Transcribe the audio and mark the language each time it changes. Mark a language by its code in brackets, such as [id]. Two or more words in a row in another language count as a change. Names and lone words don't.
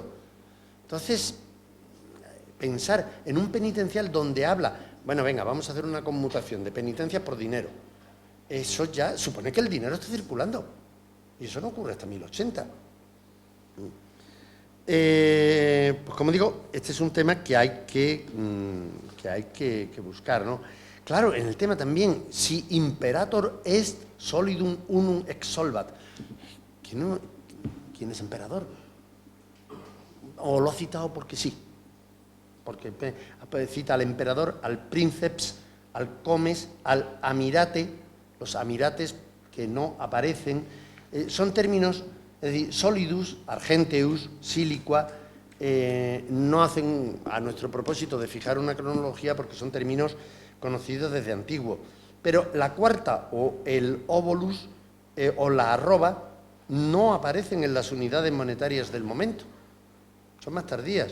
[es] Entonces, pensar en un penitencial donde habla, bueno, venga, vamos a hacer una conmutación de penitencias por dinero. Eso ya supone que el dinero está circulando. Y eso no ocurre hasta 1080. Pues como digo, este es un tema que hay que buscar, ¿no? Claro, en el tema también, [la] si imperator est solidum unum ex solvat. [es] ¿Quién es emperador? O lo ha citado porque sí. Porque cita al emperador, al princeps, al comes, al amirate. Los amirates que no aparecen son términos, es decir, [la] solidus, argenteus, siliqua, [es] no hacen a nuestro propósito de fijar una cronología porque son términos conocidos desde antiguo. Pero la cuarta o el obolus o la arroba no aparecen en las unidades monetarias del momento. Son más tardías.